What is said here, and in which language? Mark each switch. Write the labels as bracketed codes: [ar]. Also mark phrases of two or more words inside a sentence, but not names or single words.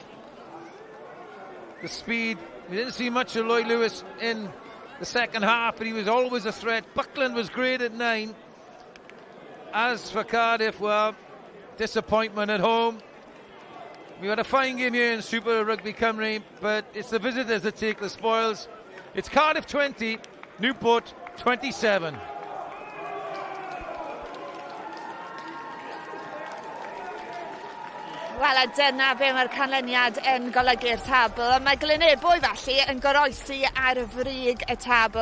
[en] The speed, we didn't see much of Lloyd Lewis in the second half, but he was always a threat. Buckland was great at 9. As for Cardiff, well, disappointment at home. We had a fine game here in Super Rygbi Cymru, but it's the visitors that take the spoils. It's Cardiff 20, Newport 27. [cy] Wel, a dyna be mae'r canlyniad yn golygu'r tabl. Mae Glynebwy felly yn goroesi ar y frig y tabl.